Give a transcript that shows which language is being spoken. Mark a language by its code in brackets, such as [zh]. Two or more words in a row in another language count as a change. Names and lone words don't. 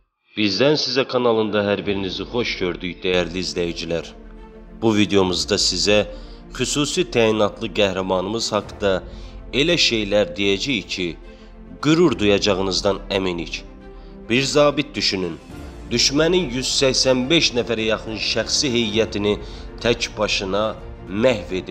[tr] Bizden Size kanalında her birinizi hoş gördük değerli izleyiciler. [az] Bu videomuzda size xüsusi təyinatlı qəhrəmanımız haqqında elə şeylər deyəcəyik ki, qürur duyacağınızdan əminik. Bir zabit düşünün, düşmənin 185 nəfərə yaxın şəxsi heyətini tək başına məhv edib.